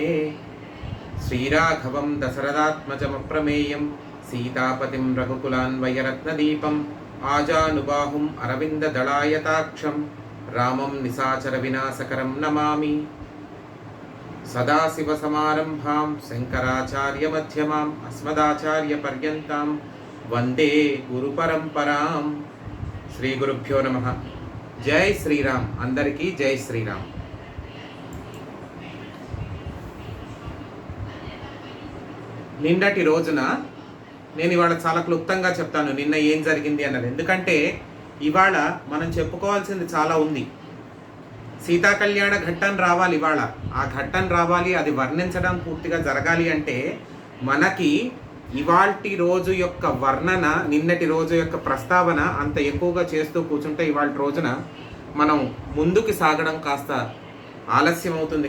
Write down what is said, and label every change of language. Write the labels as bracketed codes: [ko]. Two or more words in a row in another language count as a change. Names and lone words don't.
[sa] श्रीराघवं दशरथात्मजमप्रमेयं सीतापतिं रघुकुलान्वयरत्नदीपम् आजानुबाहुम् अरविन्ददलायताक्षं रामं निशाचरविनाशकरं नमामि। सदाशिवसमारम्भां शङ्कराचार्यमध्यमाम् अस्मदाचार्यपर्यन्तां वन्दे गुरुपरम्परां। श्री गुरुभ्यो नमः। जय श्रीराम। [te] అందరికీ జయ శ్రీరామ్। నిన్నటి రోజున నేను ఇవాళ చాలా క్లుప్తంగా చెప్తాను నిన్న ఏం జరిగింది అన్నది. ఎందుకంటే ఇవాళ మనం చెప్పుకోవాల్సింది చాలా ఉంది. సీతా కళ్యాణ ఘట్టం రావాలి, ఇవాళ ఆ ఘట్టం రావాలి, అది వర్ణించడం పూర్తిగా జరగాలి అంటే మనకి ఇవాల్టి రోజు యొక్క వర్ణన, నిన్నటి రోజు యొక్క ప్రస్తావన అంత ఎక్కువగా చేస్తూ కూర్చుంటే ఇవాళ రోజున మనం ముందుకు సాగడం కాస్త ఆలస్యం అవుతుంది.